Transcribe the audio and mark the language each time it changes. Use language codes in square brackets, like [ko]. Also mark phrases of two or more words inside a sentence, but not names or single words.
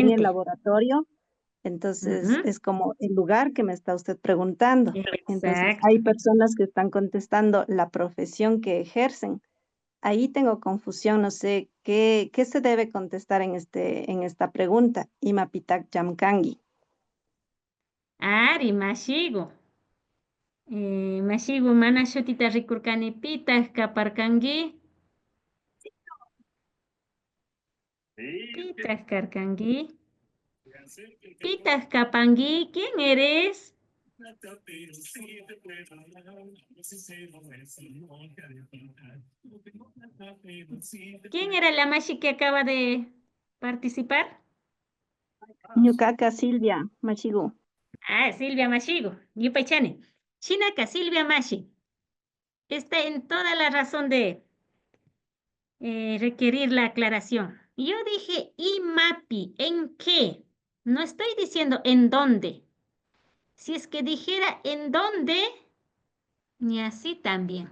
[es] Excelente. laboratorio, entonces Ujú. es como el lugar que me está usted preguntando. Entonces Exacto. hay personas que están contestando la profesión que ejercen. Ahí tengo confusión, no sé qué se debe contestar en esta pregunta. [qu] Imapitak Yamkangi. Ari, mashigu. Mashigu mana shutita rikurkani pitaq kaparkanki. Pitaq karkanki. Pitaq kapanki. [es] ¿Quién eres? ¿Quién era la mashi que acaba de participar? [qu] Ñuqaqa Silvia Mashigu. Ah, Silvia Mashigu. Yupaychane. Chinaka Silvia Mashi. [es] Está en toda la razón de requerir la aclaración. Yo dije IMAPI, ¿en qué? No estoy diciendo en dónde. Si es que dijera en dónde, ni así también.